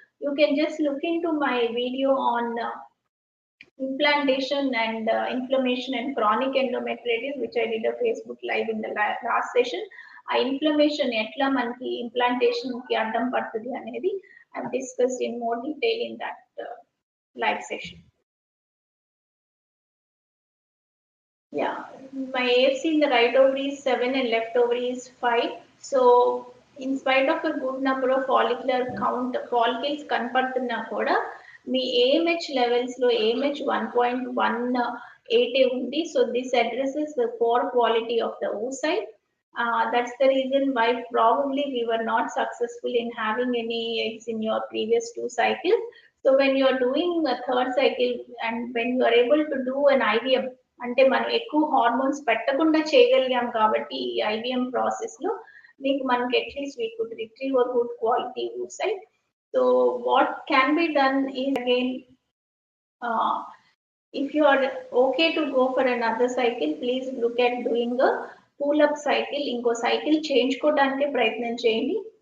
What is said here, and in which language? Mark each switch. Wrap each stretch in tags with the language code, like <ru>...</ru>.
<en>You can just look into my video on implantation and inflammation and chronic endometritis, which I did a Facebook live in the last session.</en> <te>ఆ inflammation ఎట్లా మనకి implantation కి అడ్డం పడుతుంది అనేది</te> <en>I discussed in more detail in that live session. Yeah, my AFC in the right ovary is 7 and left ovary is 5. So in spite of a good number of follicular count, follicles</en> <te>కనపడుతున్నా కూడా మీ</te> <en>AMH levels లో AMH 1.18 ఉంది. So this addresses the poor quality of the oocyte. That's the reason why probably we were not successful in having any eggs in your previous 2 cycles. So when you are doing a 3rd cycle and when you are able to do an IVF,</en> <te>అంటే మనం ఎక్కువ hormones పెట్టకుండా చేయగలిగాం కాబట్టి ఈ IVM process లో మీకు మనకి at least</te> <en>We could retrieve a good quality oocyte. So what can be done is again, if you are okay to go for another cycle, please look at doing a pull-up cycle.</en> <te>ఇంకో cycle చేయించుకోవడానికి ప్రయత్నం చేయండి.</te>